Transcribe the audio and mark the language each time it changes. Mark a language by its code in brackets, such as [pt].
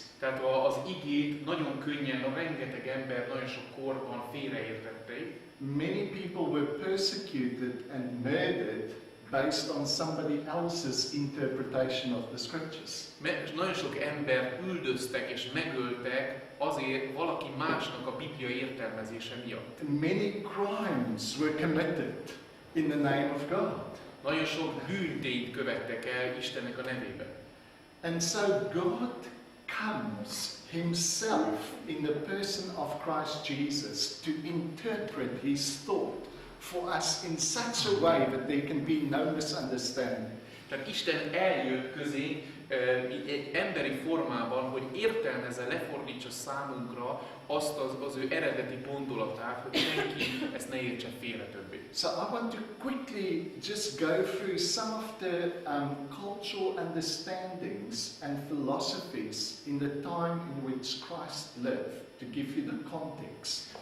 [hu] Tehát az igét nagyon könnyen, rengeteg ember nagyon sok korban félreértették. [en] Many people were persecuted and murdered based on somebody else's interpretation of the scriptures. [hu] Nagyon sok ember üldöztek és megöltek azért valaki másnak a Biblia értelmezése miatt. [en] Many crimes were committed in the name of God. [hu] Nagyon sok bűntényt követtek el Istennek a nevében. [en] And so God comes himself in the person of Christ Jesus to interpret his thought for us in such a way that there can be no misunderstanding. [hu] Tehát Isten eljött közénk egy emberi formában, hogy értelmezze, lefordítsa számunkra azt az ő eredeti gondolatát, hogy senki ezt ne értse félre többé. [en] So I want to quickly just go through some of the cultural understandings and philosophies in the time in which Christ lived to give you the context.